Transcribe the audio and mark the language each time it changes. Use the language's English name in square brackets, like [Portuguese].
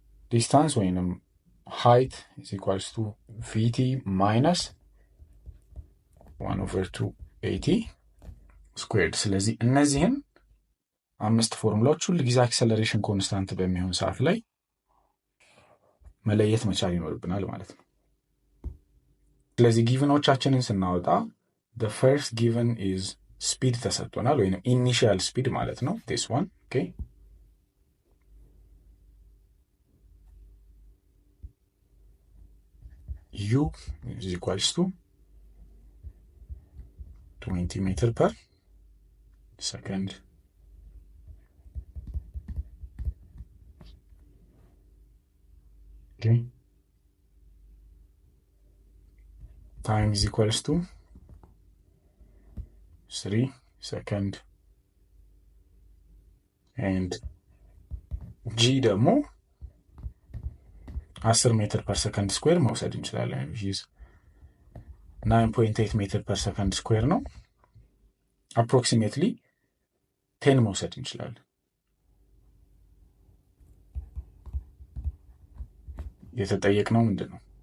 [Amharic] ዲስታንስ ወይም ሃይት ኢዝ ኢኳልስ ቱ ቪቲ ማይነስ 1/2 80 ስኩዌርድ። ስለዚህ እነዚህን 5 ፎርሙላዎች ሁሉ ጊዜ አክሰለሬሽን ኮንስታንት በሚሆን ሰዓት ላይ መለየት መቻል ይኖርብናል ማለት ነው። ስለዚህ ጊቭኖቻችንን ስናወጣ [English] the first given is speed [Amharic] ተሰጥቶናል ወይም ኢኒሺያል ስፒድ ማለት ነው [English] this one. okay u is equals to 20 meters per second. Okay. Time is equals to 3 seconds. And g [Amharic] ደግሞ [English] 10 ሜትር ፐር ሰከንድ ስኩዌር [Amharic] መውሰድ እንችላለን። 9.8 ሜትር ፐር ሰከንድ ስኩዌር ነው። አፕሮክሲሜትሊ 10 መውሰድ እንችላለን። የተጠየቅነው ምንድን ነው?